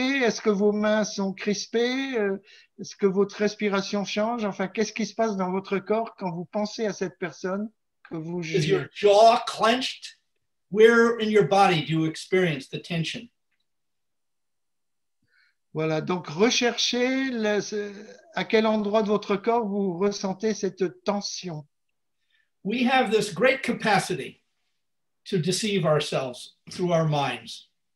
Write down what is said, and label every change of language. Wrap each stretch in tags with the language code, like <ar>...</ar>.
<fr>Est-ce que vos mains sont crispées? Est-ce que votre respiration change? Enfin, qu'est-ce qui se passe dans votre corps quand vous pensez à cette personne que vous jugez?</fr> <en>Is your jaw clenched? Where in your body do you experience the tension?</en> <fr>Voilà, donc recherchez à quel endroit de votre corps vous ressentez cette tension.</fr> <en>We have this great capacity to deceive ourselves through our minds.</en>